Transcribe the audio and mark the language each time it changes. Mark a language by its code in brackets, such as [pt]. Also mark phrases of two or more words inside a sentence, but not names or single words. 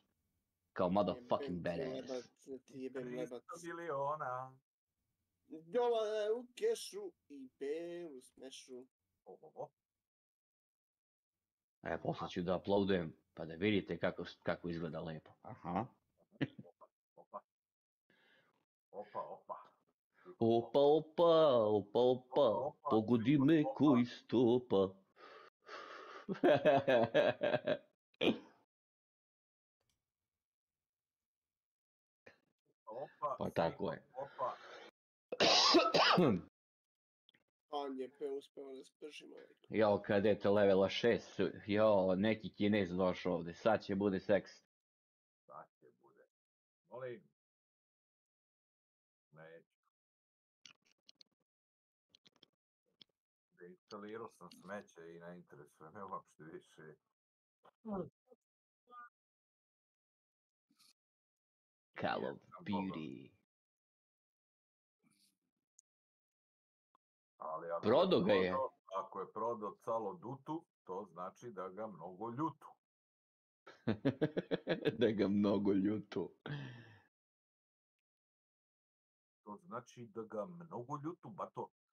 [sr] Kao motherfucking Jebem ti badass. lebac, ti jebem lebac. 300 miliona. $1 u kešu i B u smešu. Ohoho. Posle ću da uploadujem, pa da vidite kako izgleda lepo. Aha. Opa. Opa, opa. Opa, opa, opa, opa, pogodi me ko istopa. Opa, Pa tako je. opa. On je pe uspeo da spržimo. Jao, kadete levela 6, jao, neki Kinez došao ovde, sad će bude seks. Sad će bude. Molim. Neću. Instalirao sam smeće i ne interesuje me uopšte više. Call of Beauty. Ali Prodao ga je. Ako je prodao calo dutu, to znači da ga mnogo ljutu. Da ga mnogo ljutu. To znači da ga mnogo ljutu, bato.